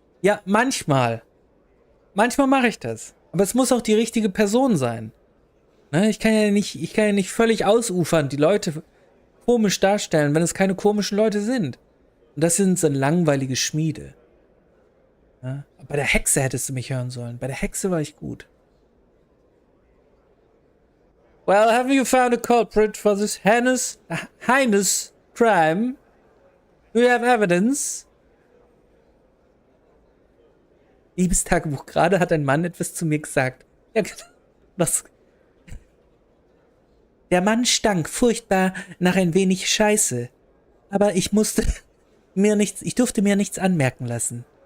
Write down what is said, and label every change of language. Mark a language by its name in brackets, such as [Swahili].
[German] Ja, manchmal. Manchmal mache ich das. Aber es muss auch die richtige Person sein. Ne? Ich kann ja nicht völlig ausufernd die Leute komisch darstellen, wenn es keine komischen Leute sind. Und das sind so langweilige Schmiede. Ja? Bei der Hexe hättest du mich hören sollen. Bei der Hexe war ich gut. [English] Well, have you found a culprit for this heinous crime? Do you have evidence? [German] Liebes Tagebuch, gerade hat ein Mann etwas zu mir gesagt. Ja, was? Der Mann stank furchtbar nach ein wenig Scheiße. Aber ich durfte mir nichts anmerken lassen.